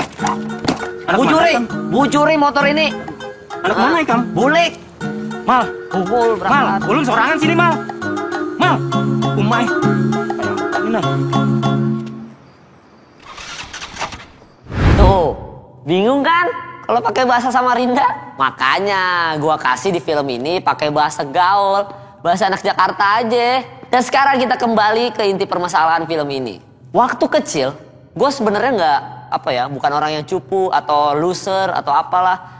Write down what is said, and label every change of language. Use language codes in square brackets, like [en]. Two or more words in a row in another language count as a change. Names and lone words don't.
[bjn] Bujuri motor ini. Anak mana ikam? Bulik. Mal, Bungul Mal, berapa? ulun sorangan sini Mal. Mal, umai. Ini. [id] Tuh, bingung kan? Kalau pakai bahasa Samarinda, makanya gua kasih di film ini pakai bahasa gaul, bahasa anak Jakarta aja. Dan sekarang kita kembali ke inti permasalahan film ini. Waktu kecil, gue sebenarnya bukan orang yang cupu atau loser atau apalah.